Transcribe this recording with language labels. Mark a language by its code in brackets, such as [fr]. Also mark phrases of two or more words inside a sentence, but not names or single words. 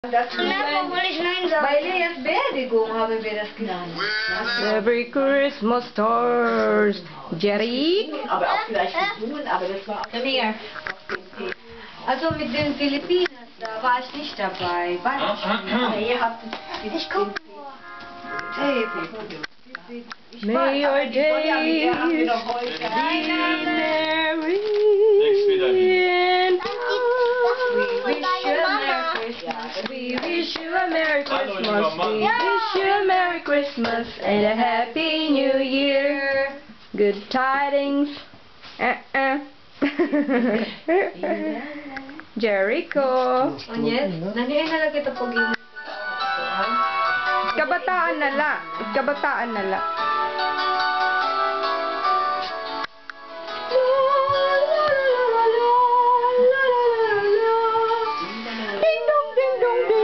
[de] Bei Leas Beerdigung haben wir das gelernt. [en] Every Christmas stars, Jerry. [de] Aber auch vielleicht gesungen, aber das war auch Mir. Also mit den Philippinen, da war ich nicht dabei. War ich nicht. aber ihr habt Ich guck. [en] Hey, May your days be merry and we wish you a Merry Christmas. We wish you a Merry Christmas and a Happy New Year. Good tidings. Jericho. [de] Und jetzt? [tl] Nandiyan na lang kita pag Kabataan na la. Kabataan na la. Ding dong, ding dong, ding.